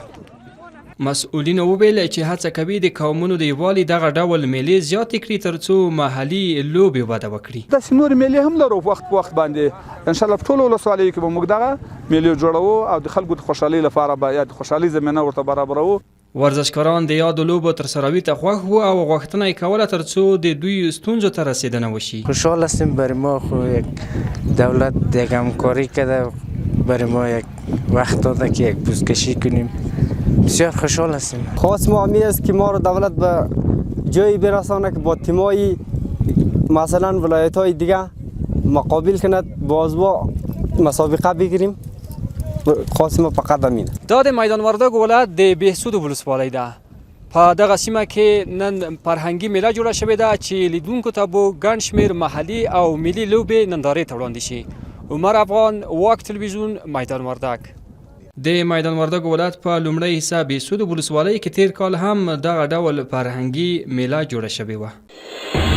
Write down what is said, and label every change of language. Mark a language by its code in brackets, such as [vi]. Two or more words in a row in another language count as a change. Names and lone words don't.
[ps] مسؤلین وویل چې هڅه کوي د قومونو د یووالي دغه ډول میلې زیاتې کړي ترڅو محلي لوبې وده وکړي. داسې نورې میلې هم لرو وخت په وخت باندې انشاءالله په ټولو ولسوالیو کې به موږ دغه میلې جوړوو او د خلکو د خوشحالۍ لپاره به یا د خوشحالۍ زمینه ورته برابروو. ورزشکاران د یادو لوبو ترسروي ته خوښ وو او غوښتنه یې کوله ترڅو د دوی ستونزو ته رسیدنه وشي. [fa] خوشحال هستیم، برای ما یک دولت یک همکاری کرده، برای ما یک وقت داده که یک بزکشی کنیم. بسیار خوشحال هستیم. خواست ما همی است که ما رو دولت به جایی برسانه که با تیمای مثلا ولایت‌های دیگه مقابل کند، با مسابقه بگیریم. خواست ما فقط همینه. [ps] دا د میدان وردګ ولایت د بهسود ولسوالۍ ده. په دغه سیمه کې نن فرهنګي میله جوړه شوې ده چې لیدونکو ته به ګڼ شمېر محلي او ملي لوبې نندارې ته وړاندې شي. عمر افغان، واک تلویزیون، میدان وردګ. د میدان وردګ ولایت په لومړی حساب بهسود ولسوالۍ کې تیر کال هم دغه ډول فرهنګي میله جوړه شوې وه.